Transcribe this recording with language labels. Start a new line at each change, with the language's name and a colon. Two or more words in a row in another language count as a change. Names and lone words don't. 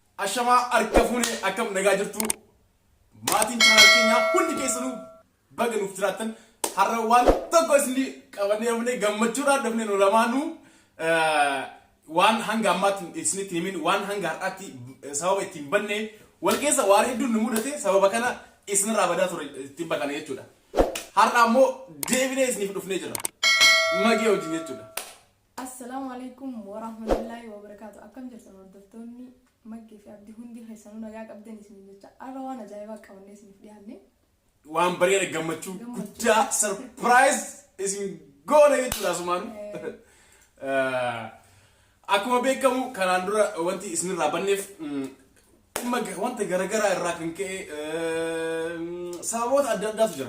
Oromo: Ashama arkafune akkam nagaa jirtu maatiin channel keenya hundi keessanuu baga nuuf jiraattan har'a waan tokko isin qabannee gammachuudhaan dhufne nu lamaanuu waan hanga ammaatti isinitti himin waan hanga har'aatti sababa ittiin banne wal keessa waan hedduun nu mudate sababa kana isinirraa badaa ture ittiin bakana jechuudha. Har'a ammoo deebinee isiniif dhufnee jira magee wajjin jechuudha.
Arabic: السلام عليكم ورحمة الله وبركاته.
Oromo: Akkam jirtan hordoftoonni Magee fi Abdii hundi keessanuu nagaa qabdan isin jecha har'a waan ajaa'ibaa qabannee isiniif dhiyaanne waan bareeda gammachuu guddaa surprise isin goona jechuudha asumaan. Akkuma beekamu kanaan dura wanti isinirraa banneef wanta garagaraa irraa kan ka'e sababoota adda addaatu jira.